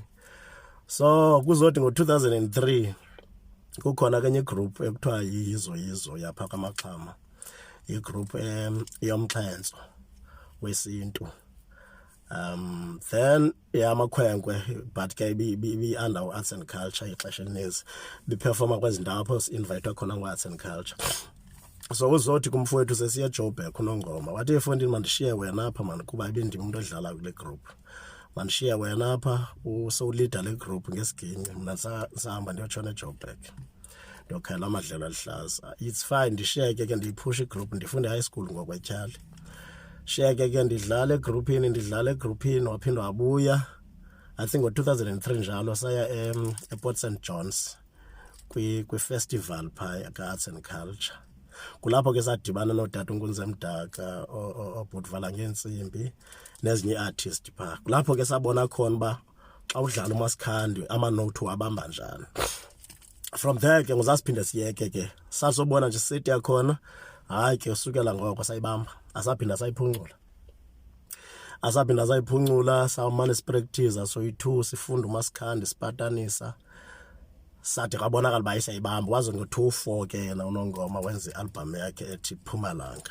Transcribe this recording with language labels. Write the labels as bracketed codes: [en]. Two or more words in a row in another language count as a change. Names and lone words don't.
[xh] So kuzothi ngo-2003 kukhona kenye igroup ekuthiwa yizo yapha kaMaxhama igroup yomxhenso wesintu. Then yamakhwenkwe but ke bi-under arts and culture ixesha elininzi biperforma kwezi ndawo apho si-invitwa khona ngo-arts and culture. So uzothi kumfowethu sesiya Joburg uNongoma wathi efondini mandishiye wena apha mani kuba ibindim umuntu odlala kule group mandishiye wena apha usowulida le group ngesiginci mna sahamba ndiyotshona eJoburg ndiyokhela amadlelo alihlaza. It's fine ndishiyeke ke ndiyiphusha igroup ndifunde [en] high school [xh] ngokwetyali shiyeke ke ndidlala egroupini waphinde wabuya [en] I think [xh] ngo-2003 njalo saya ePort St John's kwi-festival phaa ka-arts and culture. Kulapho ke sadibana notata uNkunzi Mdaka obhutvala ngeentsimbi nezinye ii-artist phaa. Kulapho ke sabona khona uba xa udlala uMasikhandi amanothi wabamba njani. [en] From there [xh] ke ngozasiphinde siyeke ke sasobona nje sithi yakhona hayi ke usukela ngoko sayibamba asaphinda sayiphuncula sawumane sipractice soyi-2 sifunda uMasikhandi sipatanisa sathi kabonakala uba isayibamba waze ngo-2004 ke yena uNongoma wenza i-album yakhe ethi Phumalanga.